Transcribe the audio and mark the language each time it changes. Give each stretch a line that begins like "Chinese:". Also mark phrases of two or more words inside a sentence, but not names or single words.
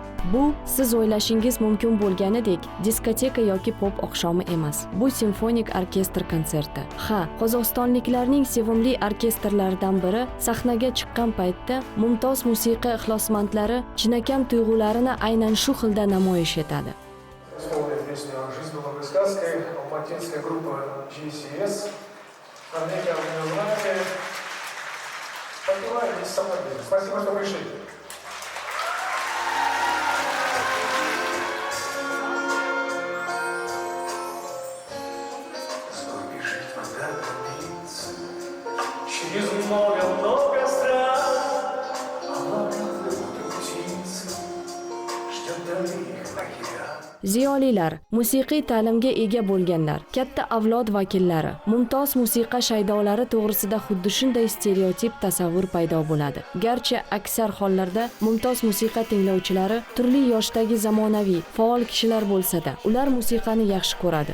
Uzbek: Bu siz o'ylashingiz mumkin bo'lganidek diskoteka yoki pop oqshomi emas. Bu simfonik orkestr konserti. Ha, qozog'istonliklarning sevimli orkestrlaridan biri sahnaga chiqqan paytda mumtoz musiqa ixlosmandlari chinakam tuyg'ularini aynan shu xilda namoyish etadi.
Russian: Алматинская группа GCS. Армения, вы меня знаете. Поднимаем здесь со мной. Спасибо, что вышли. Бежит вода границы, через много стран. А плывут птицы, ждет дальних океан.
Uzbek: Ziyolilar, musiqiy ta'limga ega bo'lganlar, katta avlod vakillari, mumtoz musiqa shaydolari to'g'risida xuddi shunday stereotip tasavvur paydo bo'ladi. Garchi aksar hollarda mumtoz musiqa tinglovchilari turli yoshdagi zamonaviy, faol kishilar bo'lsa-da, ular musiqani yaxshi ko'radi.